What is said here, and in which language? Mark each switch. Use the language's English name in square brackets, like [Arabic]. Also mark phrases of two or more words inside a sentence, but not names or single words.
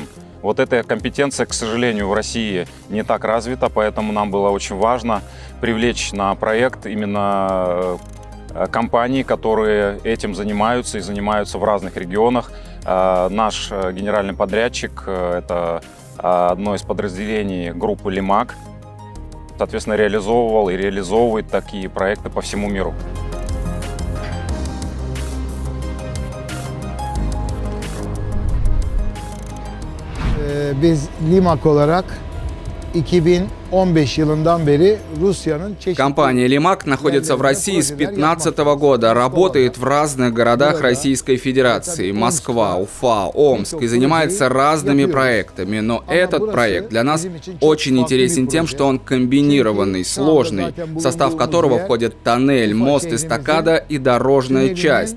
[Russian] Вот эта компетенция, к сожалению, в России не так развита, поэтому нам было очень важно привлечь на проект именно компании, которые этим занимаются и занимаются в разных регионах. Наш генеральный подрядчик – это одно из подразделений группы «Лимак», соответственно, реализовывал и реализовывает такие проекты по всему миру. [Turkish] Biz Limak olarak 2015 yılından beri Rusya'nın çeşitli... [Russian] Компания «Лимак» находится в России с 2015 года, работает в разных городах Российской Федерации, Москва, Уфа, Омск, и занимается разными проектами. Но этот проект для нас очень интересен тем, что он комбинированный, сложный, в состав которого входит тоннель, мост, эстакада и дорожная часть.